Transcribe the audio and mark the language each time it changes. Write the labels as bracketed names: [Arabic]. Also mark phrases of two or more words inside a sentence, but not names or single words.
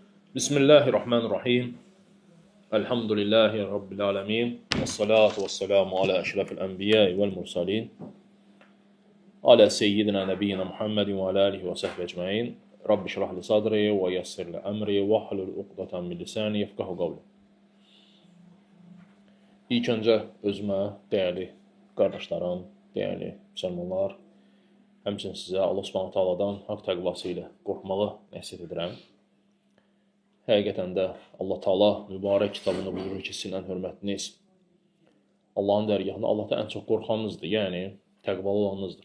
[Arabic] بسم الله الرحمن الرحيم. الحمد لله رب العالمين. والصلاة والسلام على أشرف الأنبياء والمرسلين. على سيدنا نبينا محمد وعلى آله وصحبه أجمعين. رب اشرح لي صدري ويسر لي أمري واحلل عقدة من لساني يفقهوا قولي. [Azerbaijani] İlk öncə özümə, dəyərli qardaşlarım, dəyərli müsəlmanlar, həmçinin sizə Allah Subhanahu taaladan haqq təqvası ilə qorxmağı nəsihət edirəm. Həqiqətən də Allah Taala mübarək kitabında buyurur ki, sizin ən hörmətiniz Allahın dərgahında Allahdan ən çox qorxanınızdır, yəni təqvalı olanınızdır.